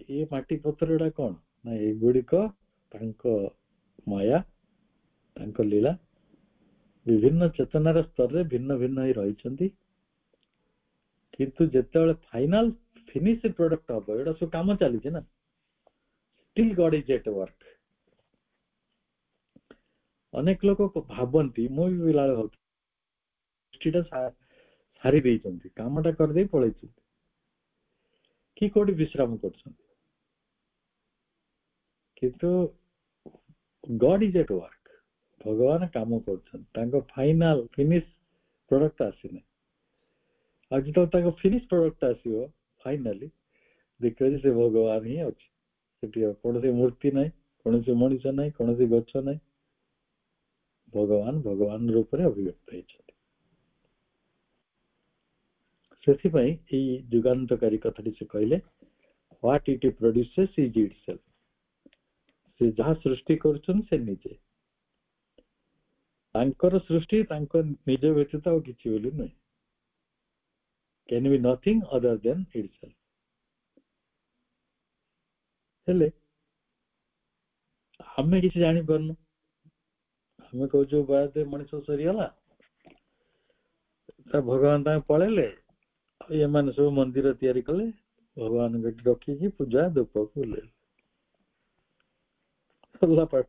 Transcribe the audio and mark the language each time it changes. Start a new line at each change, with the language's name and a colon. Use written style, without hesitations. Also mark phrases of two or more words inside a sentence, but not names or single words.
Odia: ଏ ମାଟି ପଥର ଗୁଡା କଣ ନା ଏଗୁଡିକ ତାଙ୍କ ମାୟା, ତାଙ୍କ ଲୀଳା, ବିଭିନ୍ନ ଚେତନାର ସ୍ତରରେ ଭିନ୍ନ ଭିନ୍ନ ହେଇ ରହିଛନ୍ତି। କିନ୍ତୁ ଯେତେବେଳେ
English: final finish product
Odia: ହବ, ଏଗୁଡା ସବୁ କାମ ଚାଲିଛି ନା,
English: still God is at work.
Odia: ଅନେକ ଲୋକ ଭାବନ୍ତି, ମୁଁ ବି ପିଲାବେଳେ ଭାବୁଥିଲି ସୃଷ୍ଟିଟା ସାରି ଦେଇଛନ୍ତି, କାମଟା କରିଦେଇ ପଳେଇଛନ୍ତି, କି କୋଉଠି ବିଶ୍ରାମ କରୁଛନ୍ତି।
English: କିନ୍ତୁ God is at work.
Odia: ଭଗବାନ କାମ କରୁଛନ୍ତି, ତାଙ୍କ
English: final finish product
Odia: ଆସିନି। ଆଉ ଯେତେବେଳେ ତାଙ୍କ
English: finish product
Odia: ଆସିବ ଫାଇନାଲି ଦେଖିବ ଯେ ସେ ଭଗବାନ ହିଁ ଅଛି। ସେଠି କୌଣସି ମୂର୍ତ୍ତି ନାହିଁ, କୌଣସି ମଣିଷ ନାହିଁ, କୌଣସି ଗଛ ନାହିଁ, ଭଗବାନ ଭଗବାନ ରୂପରେ ଅଭିବ୍ୟକ୍ତ ହେଇଛନ୍ତି। ସେଥିପାଇଁ ଏଇ ଯୁଗାନ୍ତକାରୀ କଥାଟି ସେ କହିଲେ,
English: what it produces is itself.
Odia: ସେ ଯାହା ସୃଷ୍ଟି କରୁଛନ୍ତି ସେ ନିଜେ। ତାଙ୍କର ସୃଷ୍ଟି ତାଙ୍କ ନିଜ ବ୍ୟତୀତ ଆଉ କିଛି ବୋଲି ନୁହେଁ।
English: Can be nothing other than itself.
Odia: ହେଲେ ଆମେ କିଛି ଜାଣିପାରୁନୁ। ଆମେ କହୁଛୁ ବାଦ ମଣିଷ ସରିଗଲା, ଭଗବାନ ତାଙ୍କୁ ପଳେଇଲେ, ଏମାନେ ସବୁ ମନ୍ଦିର ତିଆରି କଲେ, ଭଗବାନଙ୍କୁ ଏଠି ରଖିକି ପୂଜା ଧୂପ କଲେ, ସରିଲା ପାଠ।